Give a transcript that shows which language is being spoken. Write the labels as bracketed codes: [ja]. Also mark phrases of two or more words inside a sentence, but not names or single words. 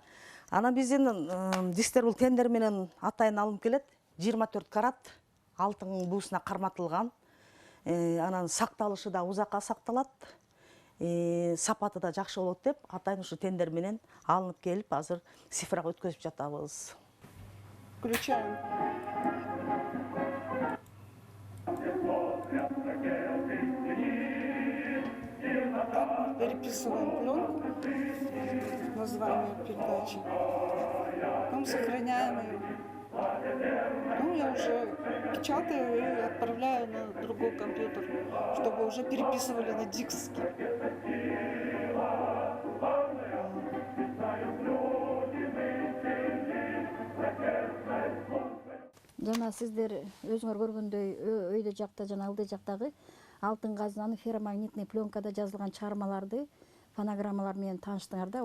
[ky] Анан биздин дисктер бул тендер менен атайын алынып келет. 24 карат алтын буусуна карматылган. Анан сакталышы да узакка сакталат. Сапаты да жакшы болот деп атайын ушу тендер менен алынып келип, азыр цифрага өткөзүп жатабыз. [ru] Включаем. Переписываем пленку, название передачи, потом сохраняем ее. Ну, я уже печатаю и отправляю на другой компьютер, чтобы уже переписывали на диски. [ky] Жана сиздер өзүңөр көргөндөй өйдө жакта жана ылдый жактагы алтын казынанын ферромагнитный пленкада жазылган чыгармаларды, фонограммалар менен тааныштыңар да.